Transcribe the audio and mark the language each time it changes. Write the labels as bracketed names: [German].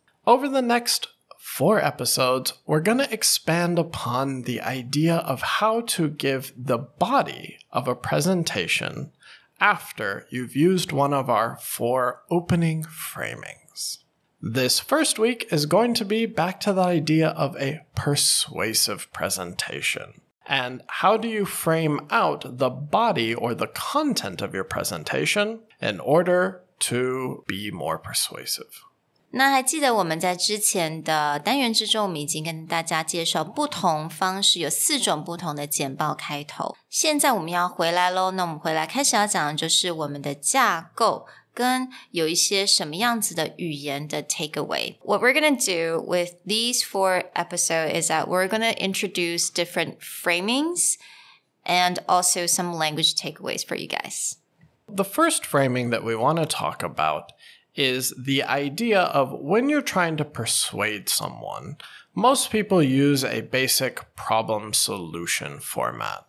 [English] Over the next 4 episodes, we're going to expand upon the idea of how to give the body of a presentation after you've used one of our 4 opening framings. This first week is going to be back to the idea of a persuasive presentation. And how do you frame out the body or the content of your presentation in order to be more persuasive? [Chinese] 那还记得我们在之前的单元之中，我们已经跟大家介绍不同方式，有4种不同的简报开头。现在我们要回来咯，那我们回来开始要讲的就是我们的架构跟有一些什么样子的语言的 takeaway. [English] What we're going to do with these 4 episodes is that we're going to introduce different framings and also some language takeaways for you guys. The first framing that we want to talk about is the idea of when you're trying to persuade someone, most people use a basic problem solution format.